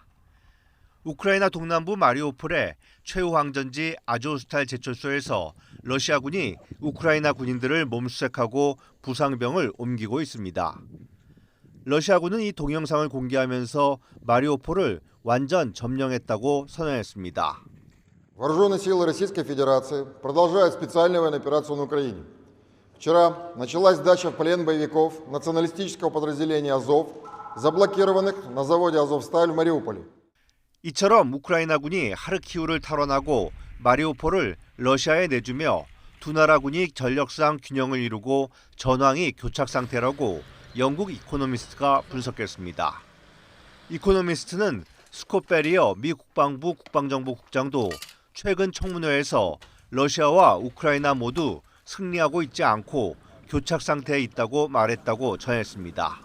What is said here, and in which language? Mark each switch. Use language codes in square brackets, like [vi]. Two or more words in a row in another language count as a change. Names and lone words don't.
[ko] 우크라이나 동남부 마리우폴의 최후황전지 아조스탈 제철소에서 러시아군이 우크라이나 군인들을 몸수색하고 부상병을 옮기고 있습니다. 러시아군은 이 동영상을 공개하면서 마리우폴을 완전 점령했다고 선언했습니다. [ru] Вооруженные силы Российской Федерации продолжают специальную военную операцию на Украине. Вчера началась сдача в плен боевиков националистического подразделения «Азов», заблокированных на заводе «Азовсталь» в Мариуполе. [ko] 이처럼 우크라이나군이 하르키우를 탈환하고 마리우폴을 러시아에 내주며 두 나라군이 전력상 균형을 이루고 전황이 교착 상태라고 영국 이코노미스트가 분석했습니다. 이코노미스트는 스콧 베리어 미 국방부 국방정보 국장도 최근 청문회에서 러시아와 우크라이나 모두 승리하고 있지 않고 교착 상태에 있다고 말했다고 전했습니다.